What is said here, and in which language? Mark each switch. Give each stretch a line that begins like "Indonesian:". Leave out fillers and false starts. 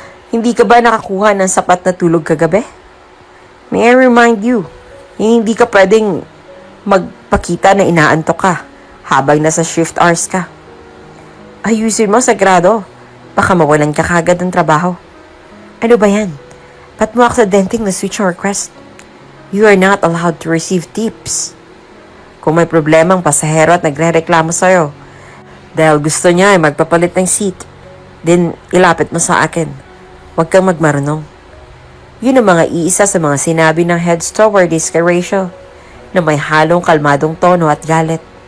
Filipino: Hindi ka ba nakakuha ng sapat na tulog kagabi?
English: May I remind you,
Filipino: hindi ka pwedeng magpakita na inaantok ka habang nasa shift hours ka. Ayusin mo, Sagrado. Baka mawalan ka kagad ng trabaho. Ano ba yan? Ba't mo aksidenteng na-switch ang request?
English: You are not allowed to receive tips.
Filipino: Kung may problemang pasahero at nagre-reklamo sa'yo, dahil gusto niya ay magpapalit ng seat, then ilapit mo sa akin. Huwag kang magmarunong. Yun ang mga iisa sa mga sinabi ng head stewardess kay Rachel na may halong kalmadong tono at galit.